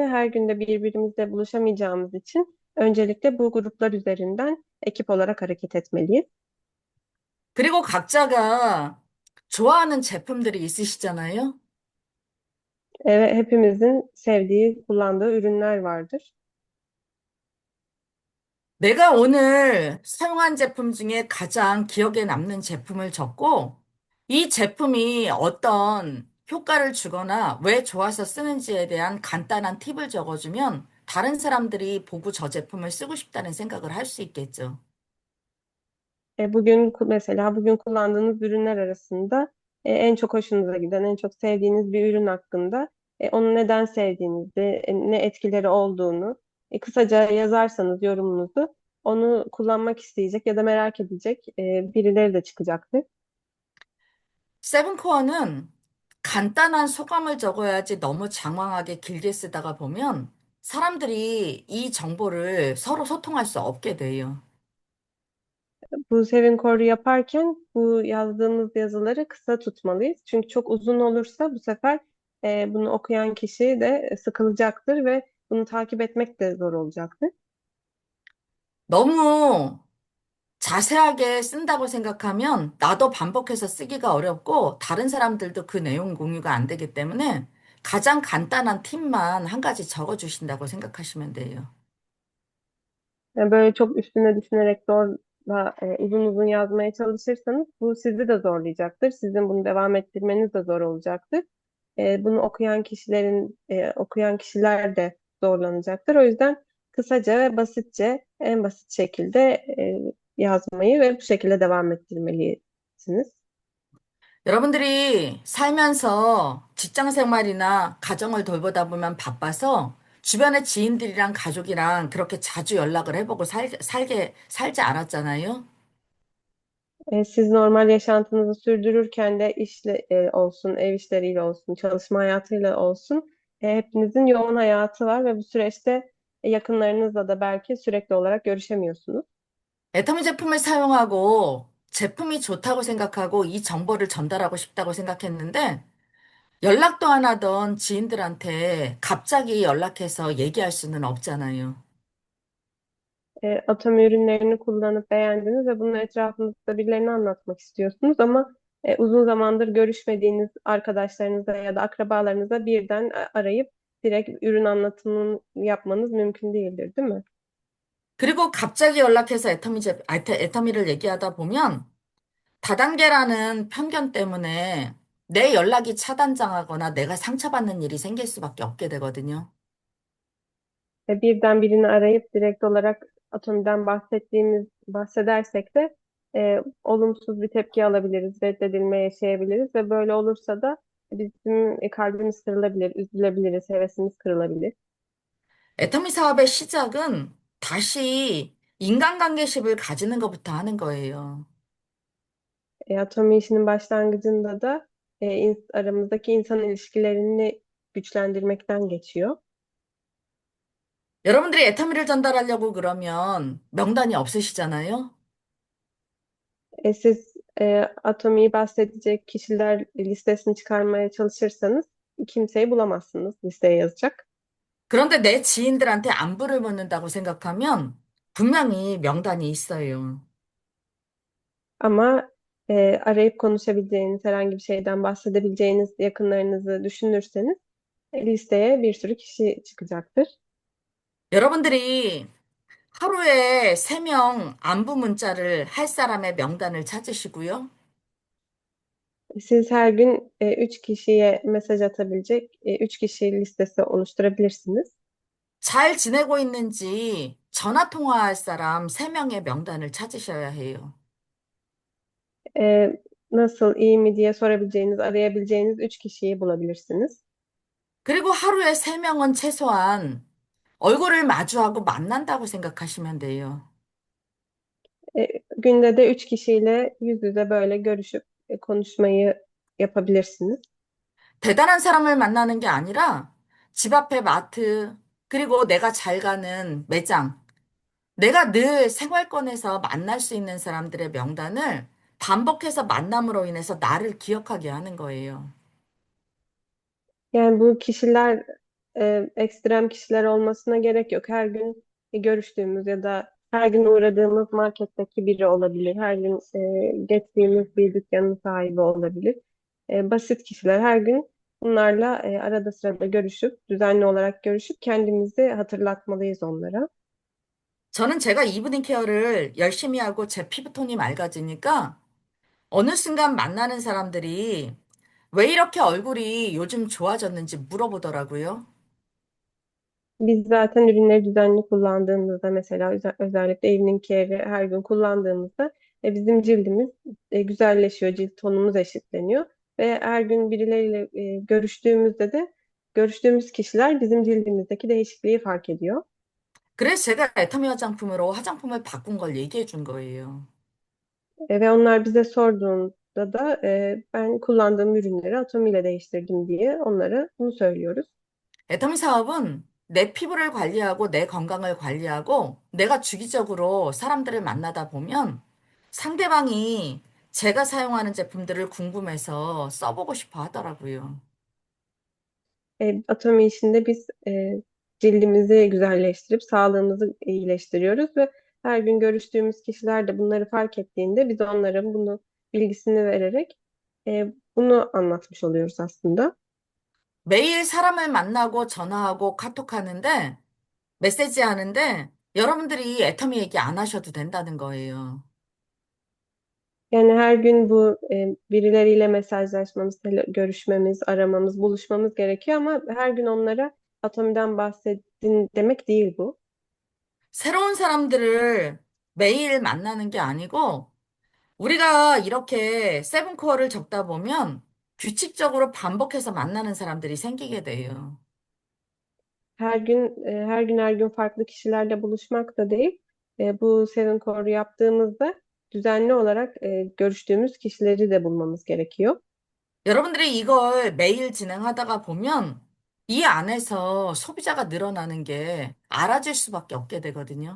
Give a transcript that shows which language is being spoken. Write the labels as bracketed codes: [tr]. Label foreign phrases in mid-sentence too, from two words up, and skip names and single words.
[tr] Her günde birbirimizle buluşamayacağımız için öncelikle bu gruplar üzerinden ekip olarak hareket etmeliyiz. [ko] 그리고 각자가 좋아하는 제품들이 있으시잖아요. [tr] Ve hepimizin sevdiği, kullandığı ürünler vardır. [ko] 내가 오늘 사용한 제품 중에 가장 기억에 남는 제품을 적고 이 제품이 어떤 효과를 주거나 왜 좋아서 쓰는지에 대한 간단한 팁을 적어주면 다른 사람들이 보고 저 제품을 쓰고 싶다는 생각을 할 수 있겠죠. [tr] Mesela bugün kullandığınız ürünler arasında en çok hoşunuza giden, en çok sevdiğiniz bir ürün hakkında onu neden sevdiğinizi, ne etkileri olduğunu kısaca yazarsanız yorumunuzu onu kullanmak isteyecek ya da merak edecek birileri de çıkacaktır. [ko] 세븐코어는 간단한 소감을 적어야지 너무 장황하게 길게 쓰다가 보면 사람들이 이 정보를 서로 소통할 수 없게 돼요. [tr] Bu Sevin Core'u yaparken bu yazdığımız yazıları kısa tutmalıyız. Çünkü çok uzun olursa bu sefer bunu okuyan kişi de sıkılacaktır ve bunu takip etmek de zor olacaktır. [ko] 너무 자세하게 쓴다고 생각하면 나도 반복해서 쓰기가 어렵고 다른 사람들도 그 내용 공유가 안 되기 때문에 가장 간단한 팁만 한 가지 적어 주신다고 생각하시면 돼요. [tr] Yani böyle çok üstüne düşünerek zorla uzun uzun yazmaya çalışırsanız bu sizi de zorlayacaktır. Sizin bunu devam ettirmeniz de zor olacaktır. Bunu okuyan kişiler de zorlanacaktır. O yüzden kısaca ve basitçe, en basit şekilde yazmayı ve bu şekilde devam ettirmelisiniz. [ko] 여러분들이 살면서 직장 생활이나 가정을 돌보다 보면 바빠서 주변의 지인들이랑 가족이랑 그렇게 자주 연락을 해보고 살지 않았잖아요. [tr] Siz normal yaşantınızı sürdürürken de işle olsun, ev işleriyle olsun, çalışma hayatıyla olsun, hepinizin yoğun hayatı var ve bu süreçte yakınlarınızla da belki sürekli olarak görüşemiyorsunuz. [ko] 애터미 제품을 사용하고 제품이 좋다고 생각하고 이 정보를 전달하고 싶다고 생각했는데 연락도 안 하던 지인들한테 갑자기 연락해서 얘기할 수는 없잖아요. [tr] Atom ürünlerini kullanıp beğendiniz ve bunu etrafınızda birilerine anlatmak istiyorsunuz ama uzun zamandır görüşmediğiniz arkadaşlarınıza ya da akrabalarınıza birden arayıp direkt ürün anlatımını yapmanız mümkün değildir, değil mi? [ko] 그리고 갑자기 연락해서 애터미를 얘기하다 보면 다단계라는 편견 때문에 내 연락이 차단당하거나 내가 상처받는 일이 생길 수밖에 없게 되거든요. [tr] Ve birden birini arayıp direkt olarak atomiden bahsedersek de olumsuz bir tepki alabiliriz, reddedilme yaşayabiliriz ve böyle olursa da bizim kalbimiz kırılabilir, üzülebiliriz, hevesimiz kırılabilir. [ko] 애터미 사업의 시작은 다시 인간관계십을 가지는 것부터 하는 거예요. [tr] Atomi işinin başlangıcında da aramızdaki insan ilişkilerini güçlendirmekten geçiyor. [ko] 여러분들이 애터미를 전달하려고 그러면 명단이 없으시잖아요. [tr] Siz Atomi'yi bahsedecek kişiler listesini çıkarmaya çalışırsanız kimseyi bulamazsınız listeye yazacak. [ko] 그런데 내 지인들한테 안부를 묻는다고 생각하면 분명히 명단이 있어요. [tr] Ama arayıp konuşabileceğiniz, herhangi bir şeyden bahsedebileceğiniz yakınlarınızı düşünürseniz listeye bir sürü kişi çıkacaktır. [ko] 여러분들이 하루에 3명 안부 문자를 할 사람의 명단을 찾으시고요. [tr] Siz her gün 3 kişiye mesaj atabilecek 3 kişi listesi oluşturabilirsiniz. [ko] 잘 지내고 있는지 전화 통화할 사람 3명의 명단을 찾으셔야 해요. [tr] E, Nasıl, iyi mi diye sorabileceğiniz, arayabileceğiniz 3 kişiyi bulabilirsiniz. [ko] 그리고 하루에 3명은 최소한 얼굴을 마주하고 만난다고 생각하시면 돼요. [tr] Günde de 3 kişiyle yüz yüze böyle görüşüp konuşmayı yapabilirsiniz. [ko] 대단한 사람을 만나는 게 아니라 집 앞에 마트, 그리고 내가 잘 가는 매장, 내가 늘 생활권에서 만날 수 있는 사람들의 명단을 반복해서 만남으로 인해서 나를 기억하게 하는 거예요. [tr] Yani bu kişiler ekstrem kişiler olmasına gerek yok. Her gün görüştüğümüz ya da her gün uğradığımız marketteki biri olabilir. Her gün geçtiğimiz bir dükkanın sahibi olabilir. Basit kişiler, her gün bunlarla arada sırada görüşüp, düzenli olarak görüşüp kendimizi hatırlatmalıyız onlara. [ko] 저는 제가 이브닝 케어를 열심히 하고 제 피부톤이 맑아지니까 어느 순간 만나는 사람들이 왜 이렇게 얼굴이 요즘 좋아졌는지 물어보더라고요. [tr] Biz zaten ürünleri düzenli kullandığımızda, mesela özellikle evening care'i her gün kullandığımızda bizim cildimiz güzelleşiyor, cilt tonumuz eşitleniyor ve her gün birileriyle görüştüğümüzde de görüştüğümüz kişiler bizim cildimizdeki değişikliği fark ediyor. [ko] 그래서 제가 애터미 화장품으로 화장품을 바꾼 걸 얘기해 준 거예요. [tr] Ve onlar bize sorduğunda da ben kullandığım ürünleri Atomi ile değiştirdim diye onlara bunu söylüyoruz. [ko] 애터미 사업은 내 피부를 관리하고 내 건강을 관리하고 내가 주기적으로 사람들을 만나다 보면 상대방이 제가 사용하는 제품들을 궁금해서 써보고 싶어 하더라고요. [tr] Atomi işinde biz cildimizi güzelleştirip sağlığımızı iyileştiriyoruz ve her gün görüştüğümüz kişiler de bunları fark ettiğinde biz onlara bunu bilgisini vererek bunu anlatmış oluyoruz aslında. [ko] 매일 사람을 만나고 전화하고 카톡하는데 메시지 하는데 여러분들이 애터미 얘기 안 하셔도 된다는 거예요. [tr] Yani her gün bu birileriyle mesajlaşmamız, görüşmemiz, aramamız, buluşmamız gerekiyor ama her gün onlara Atomi'den bahsedin demek değil bu. [ko] 새로운 사람들을 매일 만나는 게 아니고 우리가 이렇게 세븐코어를 적다 보면 규칙적으로 반복해서 만나는 사람들이 생기게 돼요. [tr] Her gün farklı kişilerle buluşmak da değil. Bu Seven Core'u yaptığımızda düzenli olarak görüştüğümüz kişileri de bulmamız gerekiyor. [ko] 여러분들이 이걸 매일 진행하다가 보면 이 안에서 소비자가 늘어나는 게 알아질 수밖에 없게 되거든요.